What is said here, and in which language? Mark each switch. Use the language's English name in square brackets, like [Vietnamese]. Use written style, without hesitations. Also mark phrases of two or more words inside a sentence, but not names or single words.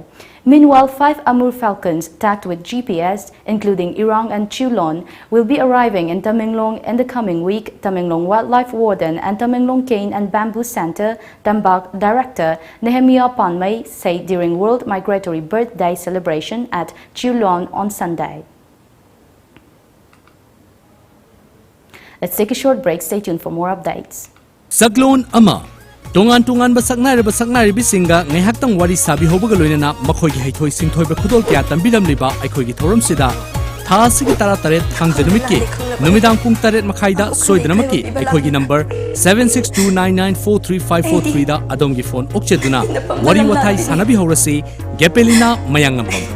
[English] Meanwhile, 5 Amur falcons tagged with GPS, including Irong and Chulon, will be arriving in Tamenglong in the coming week, Tamenglong Wildlife Warden and Tamenglong Cane and Bamboo Center Tambak Director Nehemiah Panmay said during World Migratory Bird Day celebration at Chulon on Sunday. Let's take a short break. Stay tuned for more updates. [Manipuri] Saglon ama tongan basaknari bisinga ngaihaktang wari sabi hobaga loinana makhoi gi haithoi singthoi ba khudol kya tambiram liba aikhoi gi thoram sida tha sigi tara tare thangjanumiki numidang pung taret makhaida soidanamaki aikhoi gi number 7629943543 da adongi phone okcheduna wari wathai sanabi horasi gepelina mayangam